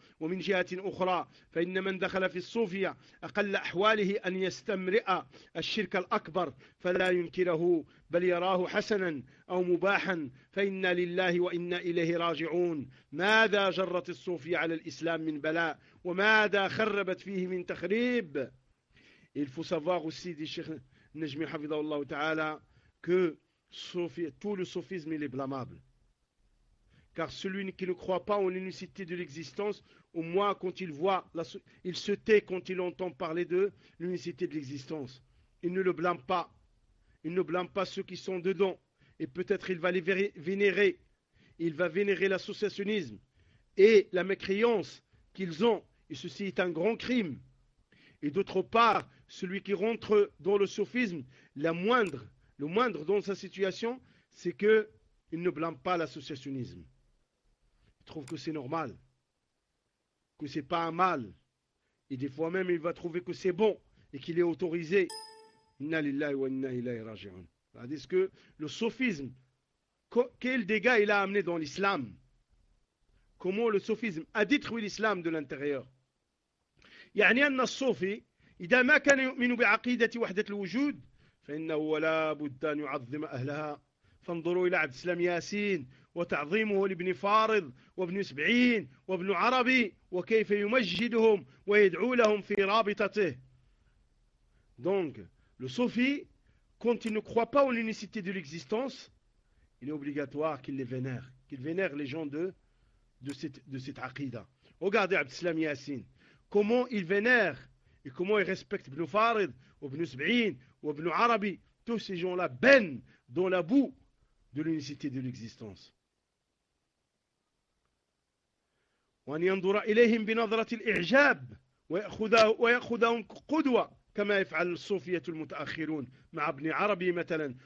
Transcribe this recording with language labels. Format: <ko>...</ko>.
<ar>ومن جهة أخرى فإن من دخل في الصوفية أقل أحواله أن يستمرئ الشرك الأكبر فلا ينكره بل يراه حسنا أو مباحا فإنا لله وإنا إليه راجعون. ماذا جرت الصوفية على الإسلام من بلاء وماذا خربت فيه من تخريب.</ar> <fr>Il faut savoir aussi, dit Cheikh Najmi Hafidhahullah Ta'ala, que tout le sophisme il est blâmable. Car celui qui ne croit pas en l'unicité de l'existence, au moins quand il voit, il se tait quand il entend parler de l'unicité de l'existence. Il ne le blâme pas. Il ne blâme pas ceux qui sont dedans. Et peut-être il va les vénérer. Il va vénérer l'associationnisme et la mécréance qu'ils ont. Et ceci est un grand crime. Et d'autre part, celui qui rentre dans le sophisme, le moindre dans sa situation, c'est qu'il ne blâme pas l'associationnisme. Il trouve que c'est normal, que ce n'est pas un mal. Et des fois même, il va trouver que c'est bon et qu'il est autorisé.</fr> <ar>Inna lillahi wa inna ilayhi raji'un.</ar> <fr>Tandis que le sophisme, quel dégât il a amené dans l'islam? Comment le sophisme a détruit l'islam de l'intérieur?</fr> <ar>يعني أن الصوفي إذا ما كان يؤمن بعقيدة وحدة الوجود فإنه لا بد أن يعظم أهلها. فانظروا إلى عبد السلام ياسين وتعظيمه لابن فارض وابن سبعين وابن عربي وكيف يمجدهم ويدعو لهم في رابطته.</ar> <fr>Donc, le Sophie, quand il ne croit pas en l'unicité de l'existence, il est obligatoire qu'il vénère les gens de cette aqida. Regardez Abd Salam Yassine. Comment il vénère et comment il respecte Ibn Farid, Ibn Sub'in, Ibn Arabi, tous ces gens-là baignent dans la boue de l'unicité de l'existence.</fr> <ar>وأن ينظر إليهم بنظرة الإعجاب ويأخذهم قدوة كما يفعل الصوفية المتأخرون مع ابن عربي مثلا.</ar>